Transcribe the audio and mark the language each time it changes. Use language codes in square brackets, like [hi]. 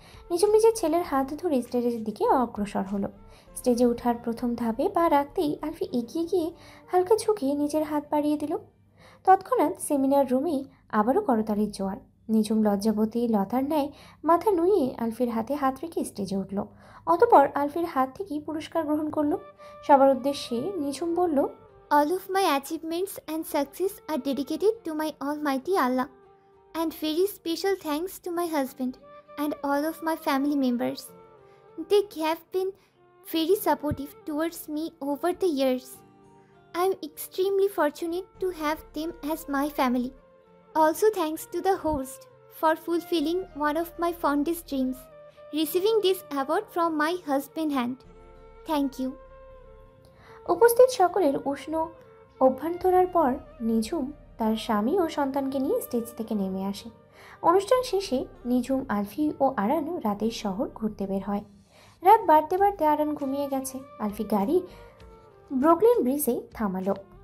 [bn] নিঝুম নিজের ছেলের হাত ধরে স্টেজের দিকে অগ্রসর হলো। স্টেজে ওঠার প্রথম ধাপে পা রাখতেই আলফি এগিয়ে গিয়ে হালকা ঝুঁকে নিজের হাত বাড়িয়ে দিল। তৎক্ষণাৎ সেমিনার রুমে আবারও করতালির জোয়ার। নিঝুম লজ্জাবতী লতার ন্যায় মাথা নুয়ে আলফির হাতে হাত রেখে স্টেজে উঠল। অতঃপর আলফির হাত থেকেই পুরস্কার গ্রহণ করলো। সবার উদ্দেশ্যে নিঝুম বলল, [en] All of my achievements and success are dedicated to my Almighty Allah, and very special thanks to my husband and all of my family members. They have been very supportive towards me over the years. I am extremely fortunate to have them as my family. Also thanks to the host for fulfilling one of my fondest dreams, receiving this award from my husband's hand. Thank you. [bn] উপস্থিত সকলের উষ্ণ অভ্যর্থনার পর নিঝুম তার স্বামী ও সন্তানকে নিয়ে stage থেকে নেমে আসে। অনুষ্ঠান শেষে নিঝুম, আলফি ও আরান রাতের শহর ঘুরতে বের হয়। রাত বাড়তে বাড়তে আরান ঘুমিয়ে গেছে। আলফি গাড়ি ব্রুকলিন ব্রিজে থামালো।